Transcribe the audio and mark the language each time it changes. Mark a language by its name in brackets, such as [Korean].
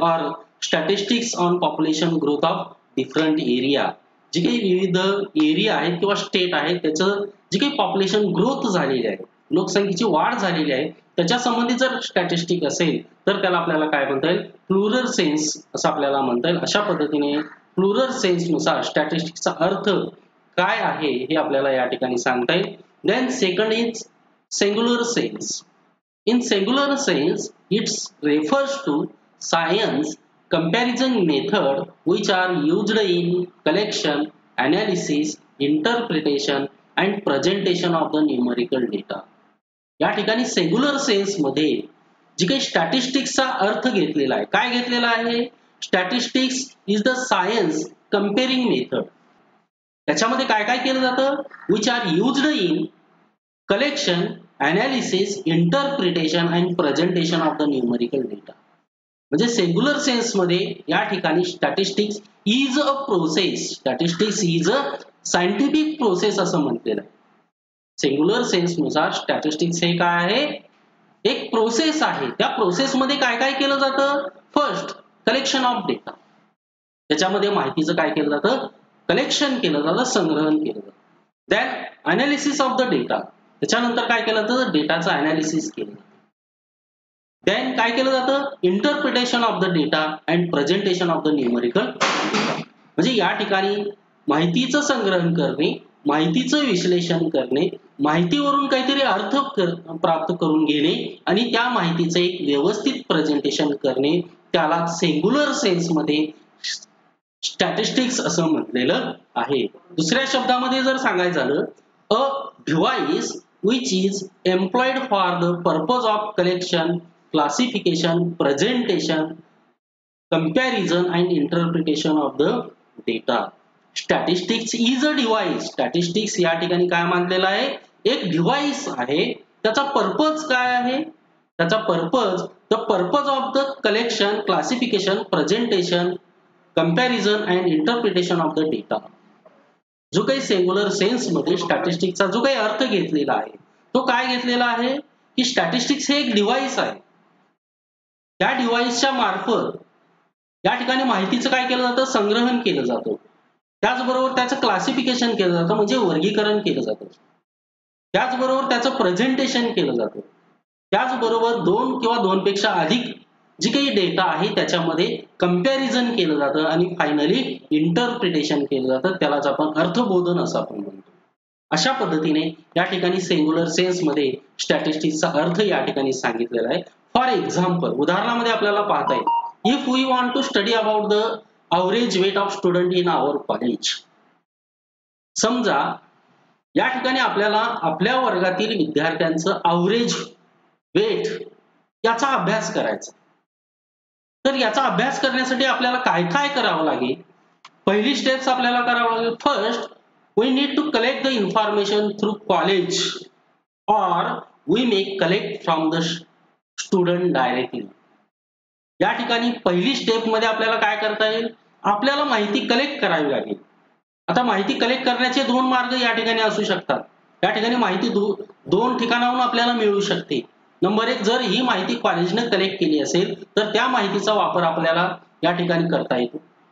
[English] or statistics on population growth of different area, [Marathi] जी काही विविध area आहेत किंवा स्टेट आहेत त्याचं जी काही पॉप्युलेशन ग्रोथ झालेली आहे, लोकसंख्येची वाढ झालेली आहे, त्याच्या संबंधित जर स्टॅटिस्टिक असेल तर त्याला आपल्याला काय म्हणता येईल, प्लुरल सेन्स असं आपल्याला म्हणता येईल. अशा पद्धतीने प्लुरल सेन्स नुसार स्टॅटिस्टिक्सचा अर्थ काय आहे हे आपल्याला या ठिकाणी सांगता येईल. [English] Then second is singular sense. In singular sense it's refers to science comparison method which are used in collection, analysis, interpretation and presentation of the numerical data. [Marathi] या ठिकाणी सिंग्युलर सेन्स मध्ये जी काही स्टॅटिस्टिक्सचा अर्थ घेतलेला आहे, काय घेतलेला आहे, [English] Statistics is the science comparing method. [Marathi] त्याच्यामध्ये काय काय केलं जातं, [English] which are used in collection, analysis, interpretation and presentation of the numerical data. [Marathi] म्हणजे सिंग्युलर सेन्स मध्ये या ठिकाणी [English] statistics is a process, statistics is a scientific process [Marathi] असं म्हटलेलं आहे. सिंग्युलर सेन्स नुसार स्टॅटिस्टिक्स हे काय आहे, एक प्रोसेस आहे. त्या प्रोसेस मध्ये काय काय केलं जातं, [English] first collection of data, [Marathi] त्याच्यामध्ये माहितीचं काय केलं जातं, कलेक्शन केलं जातं, संग्रहण केलं जातं. [English] then analysis of the data, [Marathi] त्याच्यानंतर काय केलं जातं, डेटाचं अनालिसिस केलं जातं. [English] then [Marathi] काय केलं जातं, [English] Interpretation of the data and presentation of the numerical data. [Marathi] म्हणजे या ठिकाणी माहितीचं संग्रहण करणे, माहितीचं विश्लेषण करणे, माहितीवरून काहीतरी अर्थ प्राप्त करून घेणे आणि त्या माहितीचं एक व्यवस्थित प्रेझेंटेशन करणे, त्याला सिंग्युलर सेन्स मध्ये स्टॅटिस्टिक्स असं म्हटलेलं आहे. दुसऱ्या शब्दामध्ये जर सांगायचं झालं, [English] A device which is employed for the purpose of collection, classification, presentation, comparison and interpretation of the data. Statistics is a device. [Marathi] Statistics या ठिकाणी काय मानलेलं आहे, एक डिव्हाइस आहे. त्याचा पर्पज काय आहे, त्याचा purpose [English] the purpose of the collection, classification, presentation, comparison and interpretation of the data. [Marathi] जो काही सिंग्युलर सेन्स मध्ये स्टॅटिस्टिक्सचा जो काही अर्थ घेतलेला आहे तो काय घेतलेला आहे की स्टॅटिस्टिक्स हे एक डिव्हाइस आहे. त्या डिव्हाइसच्या मार्फत या ठिकाणी माहितीचं काय केलं जातं, संग्रहण केलं जातं. त्याचबरोबर त्याचं क्लासिफिकेशन केलं जातं, म्हणजे वर्गीकरण केलं जातं. त्याचबरोबर त्याचं प्रेझेंटेशन केलं जातं. त्याचबरोबर दोन किंवा दोनपेक्षा अधिक जी काही डेटा आहे त्याच्यामध्ये कंपॅरिझन केलं जातं आणि फायनली इंटरप्रिटेशन केलं जातं, त्यालाच आपण अर्थबोधन असं आपण म्हणतो. अशा पद्धतीने या ठिकाणी सिंग्युलर सेन्स मध्ये स्टॅटिस्टिक्सचा अर्थ या ठिकाणी सांगितलेला आहे. [English] for example, [Marathi] उदाहरणामध्ये आपल्याला पाहता येईल, [English] If we want to study about the average weight of student in our college. [Marathi] समजा या ठिकाणी आपल्याला आपल्या वर्गातील विद्यार्थ्यांचं ॲव्हरेज वेट याचा अभ्यास करायचा. तर याचा अभ्यास करण्यासाठी आपल्याला काय काय करावं लागेल, पहिली स्टेप्स आपल्याला करावं लागेल. [English] First, we need to collect the information through college or we may collect from the student directly. [Marathi] या ठिकाणी पहिली स्टेप मध्ये आपल्याला काय करता येईल, आपल्याला माहिती कलेक्ट करावी लागेल. आता माहिती कलेक्ट करण्याचे दोन मार्ग या ठिकाणी असू शकतात. या ठिकाणी माहिती दोन ठिकाणाहून आपल्याला मिळू शकते. नंबर एक, जर ही माहिती कॉलेजने कलेक्ट केली असेल तर त्या माहितीचा वापर आपल्याला या ठिकाणी करता येतो.